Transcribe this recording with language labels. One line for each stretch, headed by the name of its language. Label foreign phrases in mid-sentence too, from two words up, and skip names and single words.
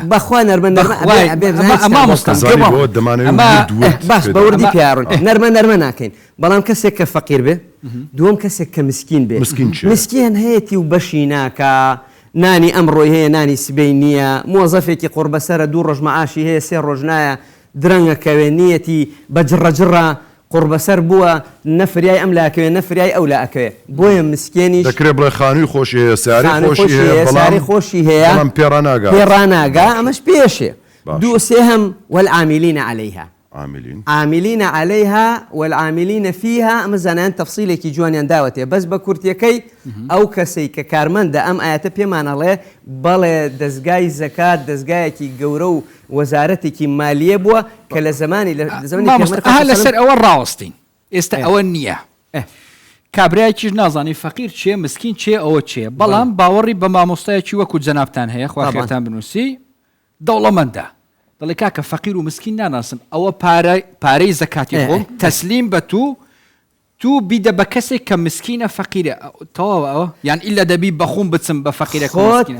Central Kurdish: بەخوا نەرمە باش بە وردی پیاڕۆن نەرمە ناکەین بەڵام کەسێک کە فەقیر بێ دووەم کەسێک کە مسکین بێ مسکین هەیەی و بەشی ناکە نانی ئەمڕۆی هەیە نانی سبەی نییە مۆزەفێکی قوربەسەرە 2 ڕۆژ مەعاشی هەیە 3 ڕۆژ نایە درەنگەکەوێ نیەتی بە جڕەجڕە قوربەسەر بووە نەفریای ئەم لاکەوێ نەفریای ئەو لاکەوێ بۆیە مسکێنیش دەکرێت بڵێ خانووی خۆشی هەیە ساری خۆشی هەیە پێڕاناگا ئەمەش پێشێ دوو سێهم
Arabic: والعاملين عليها عاملين عليها والعاملين فيها
Central Kurdish: ئەمە زانایان تەفسیلێکی جوانیان داوەتێ بەس بە کورتیەکەی ئەو کەسەی کە کارمەندە ئەم ئاەتە پێمانەڵێ بەڵێ دەستگای زەکات دەستگایەکی گەورە و وەزارەتێکی مالیە بووە کە لە زمانی لەسەر ئەوە ڕاوەستین ئێستا ئەوە نییە کابراایکیش نازانی فەقیر چێ مسکین چێ ئەوە چێ بەڵام باوەڕی بە مامۆستایەکی وەکو جەنابتان هەیە خواخێرتان بنووسی دەوڵەمەندە دەڵێ کاکە فەقیر و مسکین ناناسم ئەوە پارەی زەکاتی خۆم تەسلیم بە تو بیدە بە کەسێک کە مسکینە فەقیرە تەواوە ئەوە یان ئیلا دەبی بەخۆم بچم بە فەقیرەکە مسکینە